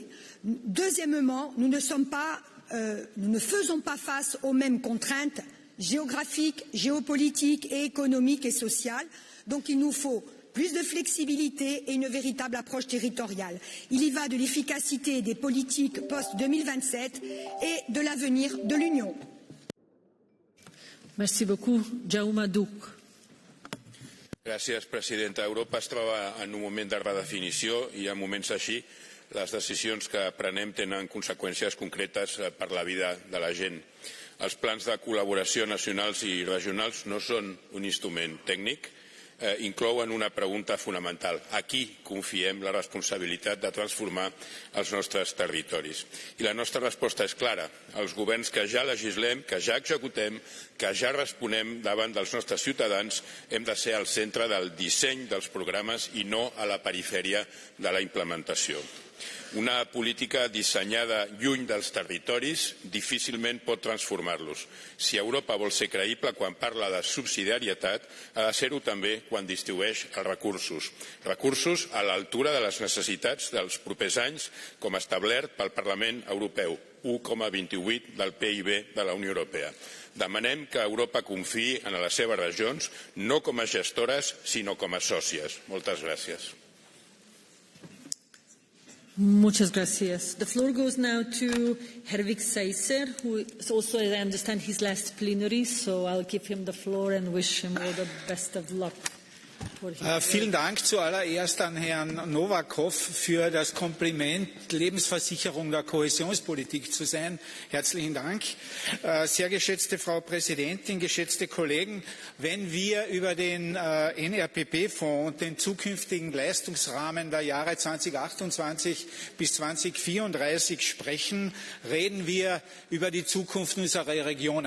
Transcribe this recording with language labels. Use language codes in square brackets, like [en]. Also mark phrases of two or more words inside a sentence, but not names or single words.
[fr] Deuxièmement, nous ne faisons pas face aux mêmes contraintes géographiques, géopolitiques et économiques et sociales. Donc il nous faut plus de flexibilité et une véritable approche territoriale. Il y va de l'efficacité des politiques post-2027 et de l'avenir de l'Union. Merci beaucoup. Jaume Duc. [ca] Gràcies, presidenta. Europa es troba en un moment de redefinició i en moments així les decisions que prenem tenen conseqüències concretes per la vida de la gent. Els plans de col·laboració nacionals i regionals no són un instrument tècnic, inclouen una pregunta fonamental. A qui confiem la responsabilitat de transformar els nostres territoris? I la nostra resposta és clara. Els governs que ja legislem, que ja executem, que ja responem davant dels nostres ciutadans, hem de ser al centre del disseny dels programes i no a la perifèria de la implementació. Una política dissenyada lluny dels territoris difícilment pot transformar-los. Si Europa vol ser creïble quan parla de subsidiarietat, ha de ser-ho també quan distribueix els recursos. Recursos a l'altura de les necessitats dels propers anys, com establert pel Parlament Europeu, 1,28 del PIB de la Unió Europea. Demanem que Europa confiï en les seves regions, no com a gestores, sinó com a sòcies. Moltes gràcies. [es] Muchas gracias. [en] The floor goes now to Herwig Seisser, who is also, as I understand, his last plenary, so I'll give him the floor and wish him all the best of luck. [de] Vielen Dank zuallererst an Herrn Novakov für das Kompliment, Lebensversicherung der Kohäsionspolitik zu sein. Herzlichen Dank. Sehr geschätzte Frau Präsidentin, geschätzte Kollegen, wenn wir über den NRPP-Fonds und den zukünftigen Leistungsrahmen der Jahre 2028 bis 2034 sprechen, reden wir über die Zukunft unserer Regionen.